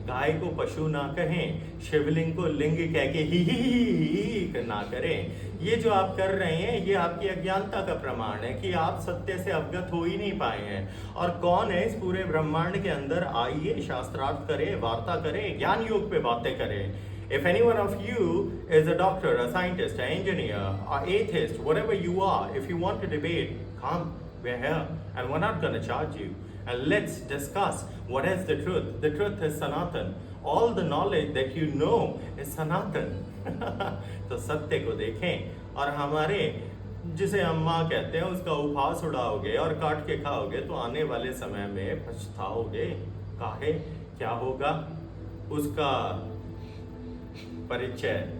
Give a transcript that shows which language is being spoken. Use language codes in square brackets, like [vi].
[hi] गाय को पशु ना कहें, शिवलिंग को लिंग कह के ही ना करें। ये जो आप कर रहे हैं ये आपकी अज्ञानता का प्रमाण है कि आप सत्य से अवगत हो ही नहीं पाए हैं। और कौन है इस पूरे ब्रह्मांड के अंदर, आइए शास्त्रार्थ करें, वार्ता करें, ज्ञान योग पे बातें करें। [en] If any one of you is a doctor, a scientist, an engineer, an atheist, whatever you are, if you want to debate, come, we're here, and we're not going to charge you. And let's discuss what is the truth. The truth is Sanatan. All the knowledge that you know is Sanatan. [hi] तो सत्य को देखें और हमारे जिसे अम्मा कहते हैं उसका उपहास उड़ाओगे और काट के खाओगे तो आने वाले समय में पछताओगे। काहे क्या होगा उसका परिचय